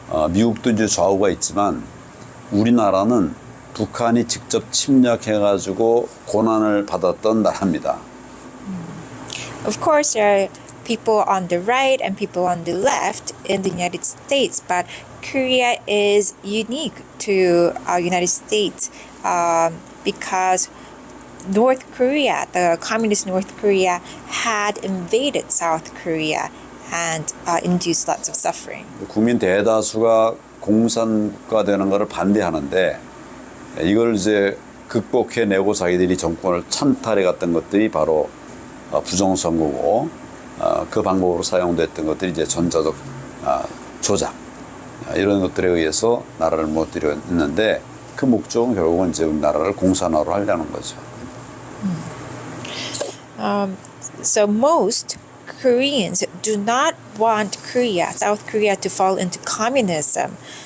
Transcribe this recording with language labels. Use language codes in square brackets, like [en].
[ko] 미국도 이제 좌우가 있지만 우리나라는 북한이 직접 침략해가지고 고난을 받았던 나라입니다. [en] Of course, there are people on the right and people on the left in the United States, but Korea is unique to United States because North Korea, the communist North Korea, had invaded South Korea and induced lots of suffering. [ko] 국민 대다수가 공산국가 되는 것을 반대하는데 이걸 이제 극복해내고 자기들이 정권을 찬탈해 갔던 것들이 바로 부정선거고 그 방법으로 사용됐던 것들이 이제 전자적 조작 이런 것들에 의해서 나라를 무너뜨렸는데 그 목적은 결국은 이제 우리나라를 공산화로 하려는 거죠. [en] So most Koreans do not want Korea, South Korea, to fall into communism.